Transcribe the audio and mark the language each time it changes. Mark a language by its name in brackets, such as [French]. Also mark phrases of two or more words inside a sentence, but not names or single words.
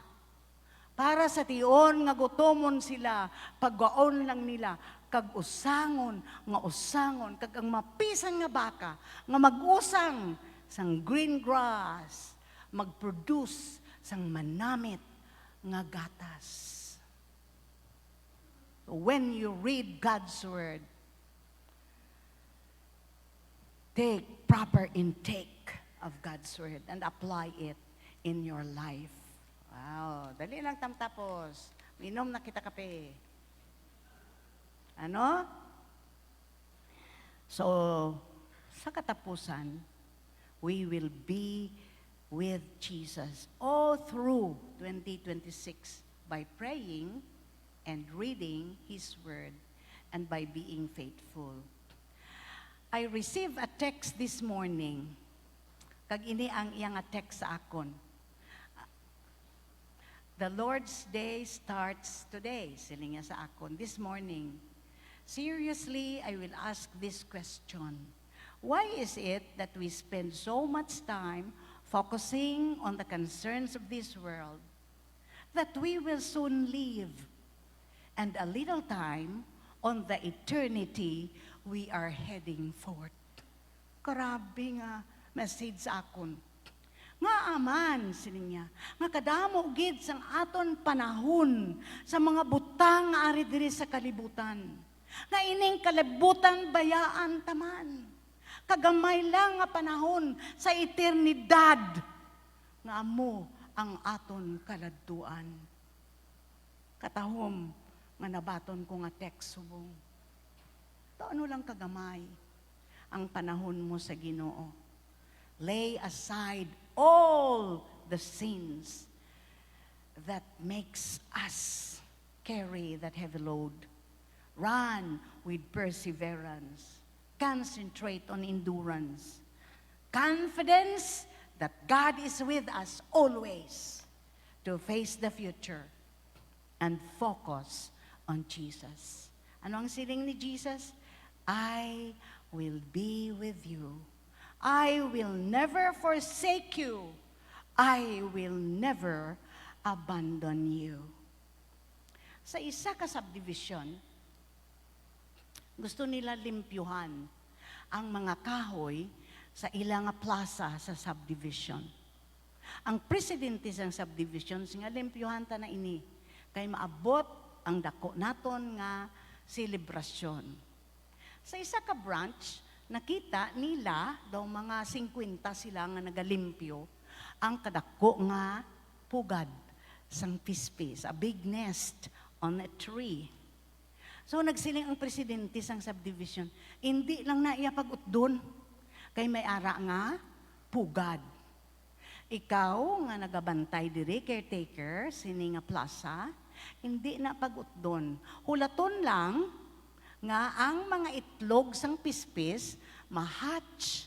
[Hiligaynon] Para sa tion nga gutomon sila, pagwaon lang nila, kag usangon, kag ang mapisang nga baka, nga mag-usang sang [English] green grass, [Hiligaynon] mag-produce sang manamit nga gatas. [English] So when you read God's Word, take proper intake of God's Word and apply it in your life. [Hiligaynon] Wow, dali lang tapos. Minom na kita kape. Ano? So, sa katapusan, [English] we will be with Jesus all through 2026 by praying and reading His Word and by being faithful. I received a text this morning. [Hiligaynon] Kag ini ang iyang text sa akon. [English] The Lord's Day starts today, [Hiligaynon] siling niya sa akon, [English] this morning. Seriously, I will ask this question. Why is it that we spend so much time focusing on the concerns of this world that we will soon leave, and a little time on the eternity we are heading forth? [Hiligaynon] Grabe nga message akon. Nga aman, sininya, nga kadamo gid sang aton panahon sa mga butang nga ari diri sa kalibutan. Nga ining kalibutan bayaan taman. Kagamay lang nga panahon sa eternidad nga amo ang aton kaladtuan. Katahom nga nabaton ko nga text subong. Taano lang kagamay ang panahon mo sa Ginoo. [English] Lay aside all the sins that makes us carry that heavy load. Run with perseverance. Concentrate on endurance. Confidence that God is with us always to face the future and focus on Jesus. [Hiligaynon] Ano ang siling ni Jesus? [English] I will be with you. I will never forsake you. I will never abandon you. [Hiligaynon] Sa isa ka subdivision, gusto nila limpyuhan ang mga kahoy sa ilang plaza sa subdivision. Ang presidente sa subdivision, nga limpyuhan ta na ini, kay maabot ang dako naton nga selebrasyon. Sa isa ka branch, nakita nila, daw mga 50 sila nga nagalimpyo, ang kadako nga pugad sang pispis, [English] a big nest on a tree. [Hiligaynon] So nagsiling ang presidente sang subdivision, hindi lang na iya pag-utdon, kay may ara nga pugad. Ikaw nga nagabantay diri, caretaker, sini nga plaza, hindi na pag-utdon. Hulaton lang nga ang mga itlog sang pispis ma-hatch.